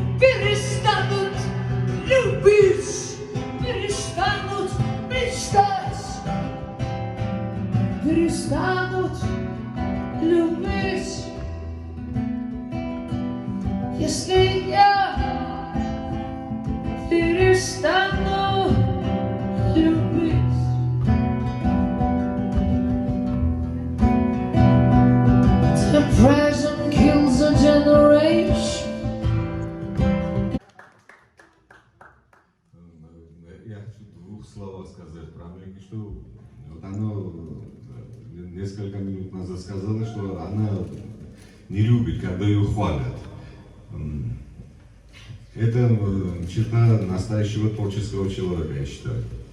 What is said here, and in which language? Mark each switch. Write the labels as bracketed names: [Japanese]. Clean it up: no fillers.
[Russian] Перестанут любить, перестанут мечтать, перестанут любить. Если я перестану любить. [English] The present kills a generation. [Russian] Я хочу в двух словах сказать про Америку, что вот она несколько минут назад сказала, что она не любит, когда ее хвалят. Это черта настоящего творческого человека, я считаю.